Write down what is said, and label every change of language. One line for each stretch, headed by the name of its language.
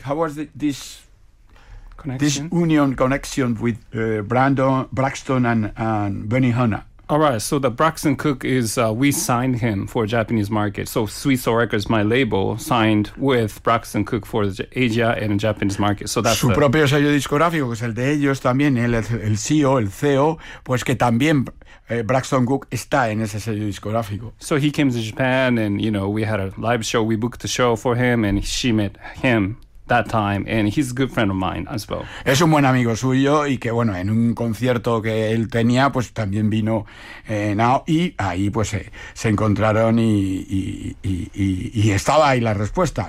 English: How was this connection? This union connection with Braxton and Benny Huna? All right, so the Braxton Cook is, we signed him for Japanese market. So Sweet Soul Records, my label, signed with Braxton Cook for Asia and Japanese market. So that's
Spanish: su propio sello discográfico, que es el de ellos también, el CEO, el CEO, pues que también Braxton Cook está en ese sello discográfico.
English: So he came to Japan and, you know, we had a live show, we booked a show for him and she met him that time, and he's a good friend of mine as well.
Spanish: Es un buen amigo suyo, y que bueno, en un concierto que él tenía, pues también vino Nao, y ahí pues se encontraron y estaba ahí la respuesta.